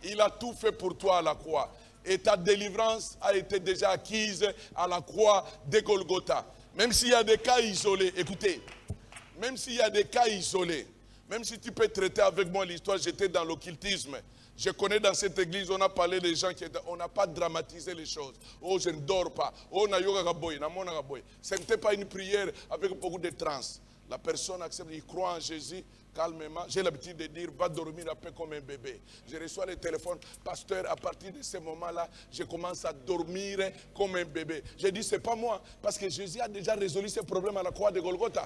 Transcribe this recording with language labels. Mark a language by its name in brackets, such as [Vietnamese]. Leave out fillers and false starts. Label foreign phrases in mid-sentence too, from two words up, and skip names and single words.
[French] Il a tout fait pour toi à la croix. Et ta délivrance a été déjà acquise à la croix de Golgotha. Même s'il y a des cas isolés, écoutez, même s'il y a des cas isolés, même si tu peux traiter avec moi l'histoire, j'étais dans l'occultisme. Je connais dans cette église, on a parlé des gens qui on n'a pas dramatisé les choses. Oh, je ne dors pas. Oh, na yoga gaboy, na mona gaboy. Ce n'était pas une prière avec beaucoup de trance. La personne accepte, il croit en Jésus calmement. J'ai l'habitude de dire, va dormir un peu comme un bébé. Je reçois le téléphone, pasteur, à partir de ce moment-là, je commence à dormir comme un bébé. Je dis, c'est pas moi, parce que Jésus a déjà résolu ce problème à la croix de Golgotha.